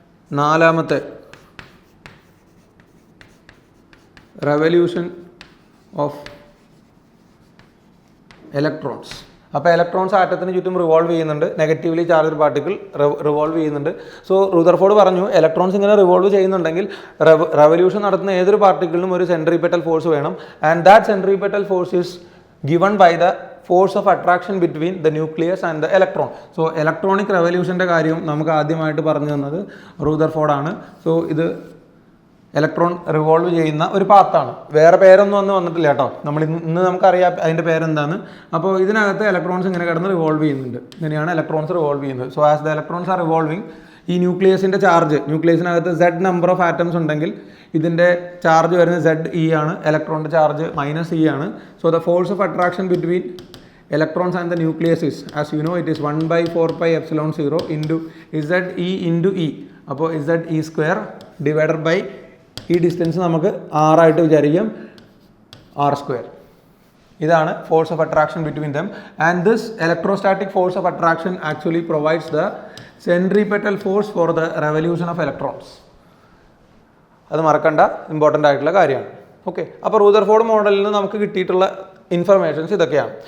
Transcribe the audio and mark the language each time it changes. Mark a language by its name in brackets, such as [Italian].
[Malayalam] നാലാമത്തെ, revolution of electrons. അപ്പോൾ electrons ആറ്റത്തിന് ചുറ്റും റിവോൾവ് ചെയ്യുന്നുണ്ട്. നെഗറ്റീവ്ലി ചാർജ്ഡ് പാർട്ടിക്കിൾ റിവോൾവ് ചെയ്യുന്നുണ്ട്. സോ റൂദർഫോർഡ് പറഞ്ഞു ഇലക്ട്രോൺസ് ഇങ്ങനെ റിവോൾവ് ചെയ്യുന്നുണ്ടെങ്കിൽ റെവല്യൂഷൻ നടത്തുന്ന ഏതൊരു പാർട്ടിക്കിളിനും ഒരു സെൻട്രിപെറ്റൽ ഫോഴ്സ് വേണം. [English] And that centripetal force is given by the force of attraction between the nucleus and the electron. [Malayalam] So electronic revolutionൻ്റെ കാര്യം നമുക്ക് ആദ്യമായിട്ട് പറഞ്ഞു തന്നത് റൂദർഫോർഡ് ആണ്. സോ ഇത് ഇലക്ട്രോൺ റിവോൾവ് ചെയ്യുന്ന ഒരു പാത്താണ്. വേറെ പേരൊന്നും വന്നിട്ടില്ല കേട്ടോ. ഇന്ന് നമുക്കറിയാം അതിൻ്റെ പേരെന്താണ്. അപ്പോൾ ഇതിനകത്ത് ഇലക്ട്രോൺസ് ഇങ്ങനെ കിടന്ന് റിവോൾവ് ചെയ്യുന്നുണ്ട്. ഇങ്ങനെയാണ് ഇലക്ട്രോൺസ് റിവോൾവ് ചെയ്യുന്നത്. [English] so as the electrons are revolving, [Malayalam] ഈ ന്യൂക്ലിയസിൻ്റെ charge, ന്യൂക്ലിയസിനകത്ത് Z number of atoms ഉണ്ടെങ്കിൽ ഇതിൻ്റെ ചാർജ് വരുന്നത് ZE ആണ്. ഇലക്ട്രോണിൻ്റെ ചാർജ് -E ആണ്. [English] So the force of attraction between electrons and the nucleus is, as you know, it is 1 by 4 pi epsilon 0 into ZE into E. [Malayalam] അപ്പോൾ ZE square divided by ഈ distance നമുക്ക് R ആയിട്ട് വിചാരിക്കാം, R square. [English] ഇതാണ് force of attraction between them. And this electrostatic force of attraction actually provides the centripetal force for the revolution of electrons. [Malayalam] അത് മറക്കേണ്ട important ആയിട്ടുള്ള കാര്യമാണ്. Okay, അപ്പോൾ Rutherford മോഡലിൽ നിന്ന് നമുക്ക് കിട്ടിയിട്ടുള്ള ഇൻഫർമേഷൻസ് ഇതൊക്കെയാണ്.